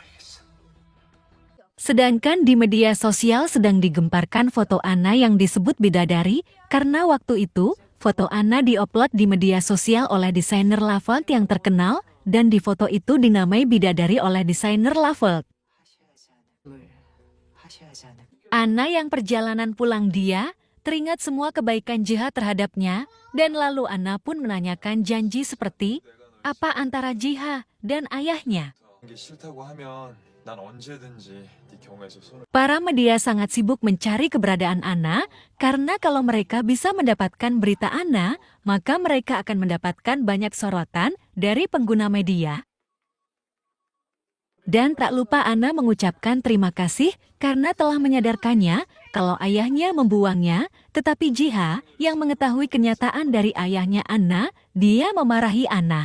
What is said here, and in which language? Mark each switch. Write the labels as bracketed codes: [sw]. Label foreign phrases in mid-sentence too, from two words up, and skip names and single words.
[id] Sedangkan di media sosial sedang digemparkan foto Ana yang disebut bidadari, karena waktu itu foto Ana diupload di media sosial oleh desainer Lafold yang terkenal, dan di foto itu dinamai bidadari oleh desainer Lafold. Ana yang perjalanan pulang, dia teringat semua kebaikan JH terhadapnya, dan lalu Ana pun menanyakan janji seperti apa antara JH dan ayahnya. [ko] 이게 싫다고 하면 난 언제든지 네 경우에서 손을. [id] Para media sangat sibuk mencari keberadaan Ana, karena kalau mereka bisa mendapatkan berita Ana, maka mereka akan mendapatkan banyak sorotan dari pengguna media. Dan tak lupa Ana mengucapkan terima kasih karena telah menyadarkannya kalau ayahnya membuangnya, tetapi JH yang mengetahui kenyataan dari ayahnya Ana, dia memarahi Ana.